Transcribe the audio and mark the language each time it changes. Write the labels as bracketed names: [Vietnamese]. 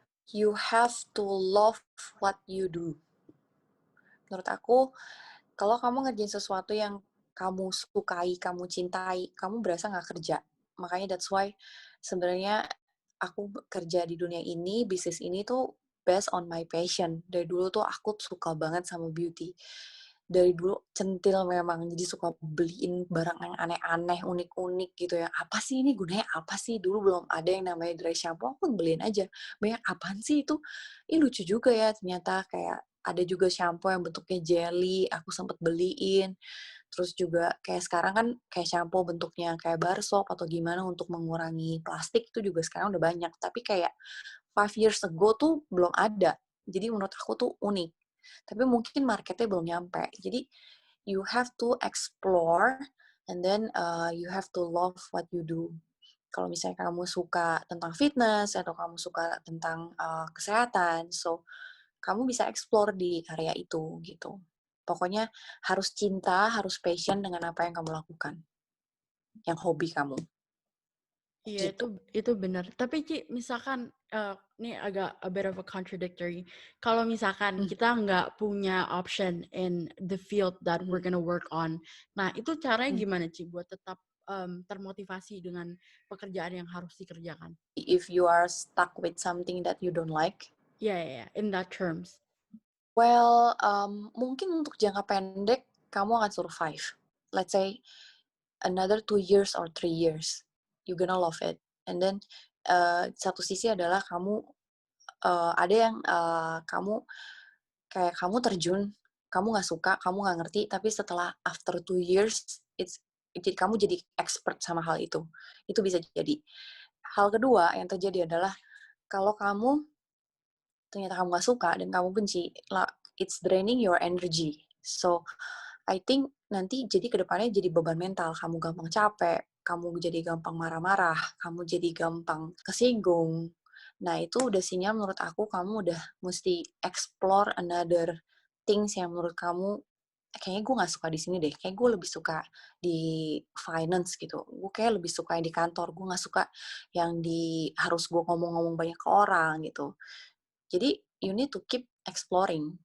[English] You have to love what you do. [Indonesian] Menurut aku, kalau kamu ngerjain sesuatu yang kamu sukai, kamu cintai, kamu berasa nggak kerja. Makanya [English] that's why [Indonesian] sebenarnya aku kerja di dunia ini, bisnis ini tuh [English] based on my passion. [Indonesian] Dari dulu tuh aku suka banget sama beauty. Dari dulu centil memang, jadi suka beliin barang yang aneh-aneh, unik-unik gitu ya. Apa sih ini gunanya apa sih? Dulu belum ada yang namanya dry shampoo, aku beliin aja. Banyak apaan sih itu? Ih lucu juga ya ternyata kayak ada juga shampoo yang bentuknya jelly, aku sempet beliin. Terus juga kayak sekarang kan kayak shampoo bentuknya kayak bar soap atau gimana untuk mengurangi plastik itu juga sekarang udah banyak. Tapi kayak [English] 5 years ago [Indonesian] tuh belum ada. Jadi menurut aku tuh unik. Tapi mungkin marketnya belum nyampe. Jadi [English] you have to explore and then you have to love what you do. [Indonesian] Kalau misalnya kamu suka tentang fitness atau kamu suka tentang kesehatan, so kamu bisa explore di area itu gitu. Pokoknya harus cinta, harus passion dengan apa yang kamu lakukan, yang hobi kamu, Iya, gitu. itu benar. Tapi Ci, misalkan ini agak [English] a bit of a contradictory. [Indonesian] Kalau misalkan Hmm, kita nggak punya [English] option in the field that we're hmm, gonna work on, [Indonesian] nah itu caranya hmm. gimana Ci buat tetap termotivasi dengan pekerjaan yang harus dikerjakan? [English] If you are stuck with something that you don't like, [Indonesian] Iya, [English] yeah, yeah, in that terms. [Indonesian] well, mungkin untuk jangka pendek kamu akan survive. [English] Let's say another 2 years or 3 years, you gonna love it. And then [Indonesian] satu sisi adalah kamu ada yang kamu kayak kamu terjun kamu nggak suka, kamu nggak ngerti, tapi setelah [English] after 2 years, [Indonesian] jadi kamu jadi expert sama hal itu. Itu bisa jadi. Hal kedua yang terjadi adalah kalau kamu ternyata kamu nggak suka dan kamu benci, [English] it's draining your energy. So, I think [Indonesian] nanti jadi kedepannya jadi beban mental. Kamu gampang capek, kamu jadi gampang marah-marah, kamu jadi gampang kesinggung. Nah, itu udah sinyal menurut aku kamu udah mesti explore [English] another things [Indonesian] yang menurut kamu kayaknya gue nggak suka di sini deh. Kayak gue lebih suka di finance gitu. Gue kayak lebih suka yang di kantor. Gue nggak suka yang di harus gue ngomong-ngomong banyak ke orang gitu. Jadi [English] you need to keep exploring.